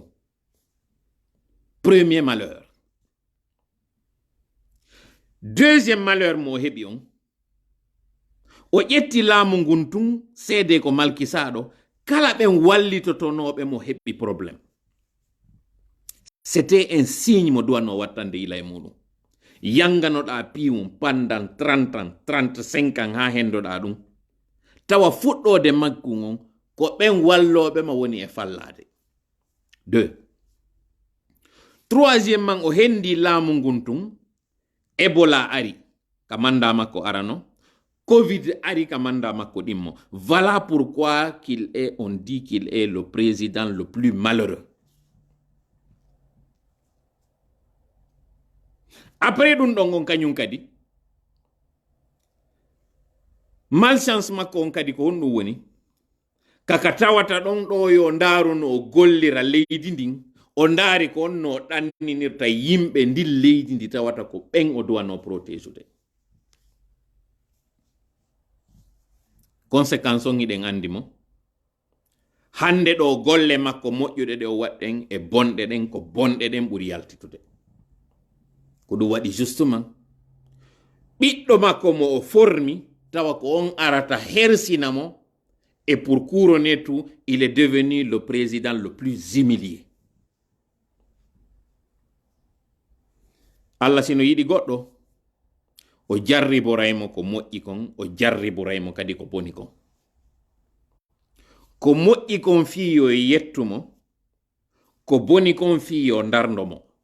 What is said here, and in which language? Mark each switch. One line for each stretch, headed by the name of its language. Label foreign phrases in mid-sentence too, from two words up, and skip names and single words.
French: Premier malheur. Deuxième malheur
Fula: mo heɓi on o ƴetti laamu ngun tun seede ko malkisaɗo kala ɓen wallitotonoɓe mo heɓɓi probléme.
French: C'était un signe
Fula: mo duwanno wattande ila e muɗum. Yanganoɗa piwum
French: pendant 30 ans, 35 ans
Fula: ha hendoɗa ɗum. Tawa fuɗɗode maggu ngon ko ɓen walloɓe ma woni e fallade. 2. Troisièmement o hendi laamu ngun tun Ebola ari ka manda makko arano. Covid ari ka manda makko ɗimmo.
French: Voilà pourquoi on dit qu'il est le président le plus malheureux.
Fula: Après ɗum ɗon on kañum kadi malchance makko on kadi ko honɗum woni kaka tawata ɗon ɗo yo ndaaru no o gollira leydi ndin o ndaari ko on no ɗanninirta yimɓe ndin leydi ndi tawata ko ɓen o duwano protéjude. Conséquence on iɗen andi mo hande ɗo golle makko moƴƴuɗe ɗe o waɗɗen e bonɗe ɗen ko bonɗe ɗen ɓuri yaltitude. Ko ɗum waɗi justement ɓiɗɗo makko mo o formi tawa ko on arata hersinamo
French: et pour couronner tout il est devenu le président le plus humilié.
Fula: Allah sino yiɗi goɗɗo o jarriboraymo ko moƴƴi kon o jarriboraymo kadi ko boni kon. Ko moƴƴi kon fii yo yettumo ko boni kon fii yo darndomo.